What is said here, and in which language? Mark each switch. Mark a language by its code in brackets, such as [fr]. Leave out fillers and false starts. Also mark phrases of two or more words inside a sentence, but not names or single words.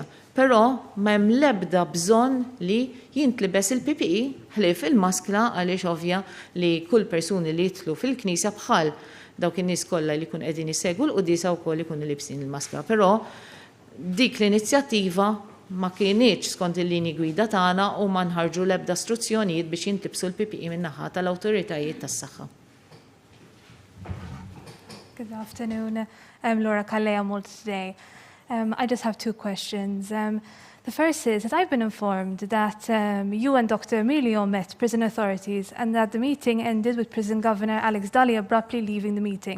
[mt] Però m'hemm l-ebda bżonn li jintlibes il-PPE ħlief il-maskla għaliex ovvja li kull persuni li jitlu fil-Knisja bħal dawk in-nies kollha li jkun qegħdin isegwu l-quddiesa wkoll ikunu libsin il-maskra. Però dik l-inizjattiva ma kienieċ skont il-linji gwida tagħna u ma nħarġu l-ebda istruzzjonijiet biex jintlibsu l-PPE min-naħa tal-awtoritajiet tas-saħħa. [en] Good afternoon. I'm Laura Kalea Mold today. I just have two questions. The first is that I've been informed that you and Dr. Emilio met prison authorities and that the meeting ended with Prison Governor Alex Daly abruptly leaving the meeting.